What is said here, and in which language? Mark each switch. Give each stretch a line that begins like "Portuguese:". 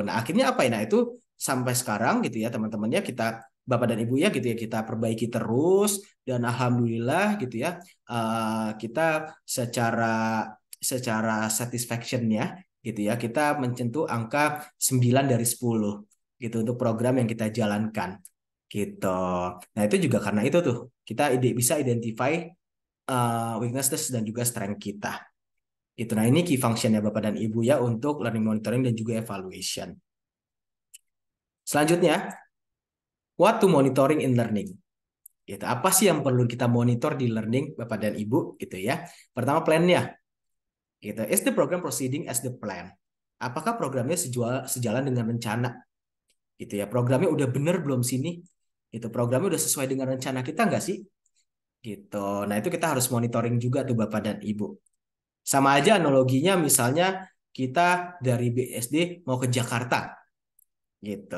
Indonesian: Nah, akhirnya apa ya? Nah, itu sampai sekarang gitu ya, teman-temannya kita Bapak dan Ibu ya gitu ya kita perbaiki terus dan alhamdulillah gitu ya kita secara secara satisfaction-nya gitu ya kita mencentuh angka 9 dari 10 gitu untuk program yang kita jalankan gitu. Nah, itu juga karena itu tuh kita bisa
English: identify weaknesses
Indonesian: dan juga strength kita. Itu. Nah, ini key function-nya Bapak dan Ibu ya untuk learning monitoring dan juga evaluation.
English: Selanjutnya, what to monitoring in learning.
Indonesian: Gitu. Apa sih yang perlu kita monitor di learning Bapak dan Ibu gitu ya. Pertama plan-nya. Gitu.
English: Is the program proceeding as the plan?
Indonesian: Apakah programnya sejalan dengan rencana? Gitu ya. Programnya udah bener belum sini? Gitu. Programnya udah sesuai dengan rencana kita nggak sih? Gitu. Nah, itu kita harus monitoring juga tuh Bapak dan Ibu. Sama aja analoginya misalnya kita dari BSD mau ke Jakarta. Gitu.